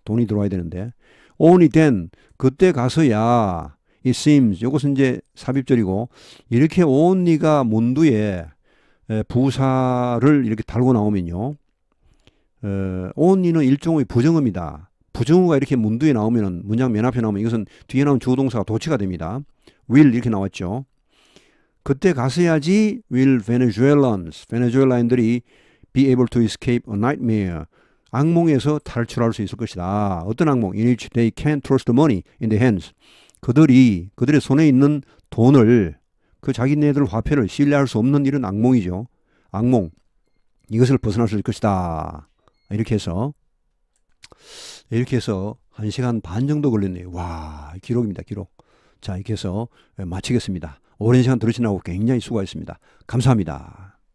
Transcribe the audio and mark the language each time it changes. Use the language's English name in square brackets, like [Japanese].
[Korean] 돈이 들어와야 되는데 [English] only then [Korean] 그때 가서야 [English] it seems [Korean] 이것은 이제 삽입절이고 이렇게 only가 문두에 부사를 이렇게 달고 나오면요, only는 일종의 부정어입니다. 부정어가 이렇게 문두에 나오면은 문장 맨 앞에 나오면 이것은 뒤에 나온 주어동사가 도치가 됩니다. will 이렇게 나왔죠. 그때 가서야지 will 베네수엘라인들이 [English] be able to escape a nightmare. [Korean] 악몽에서 탈출할 수 있을 것이다. 어떤 악몽? [English] In which they can't trust the money in their hands. [Korean] 그들의 손에 있는 돈을 그 자기네들 화폐를 신뢰할 수 없는 이런 악몽이죠. 악몽. 이것을 벗어날 수 있을 것이다. 이렇게 해서 1시간 반 정도 걸렸네요. 와, 기록입니다. 기록. 자, 이렇게 해서 마치겠습니다. 오랜 시간 들으시느라고 굉장히 수고하셨습니다. 감사합니다.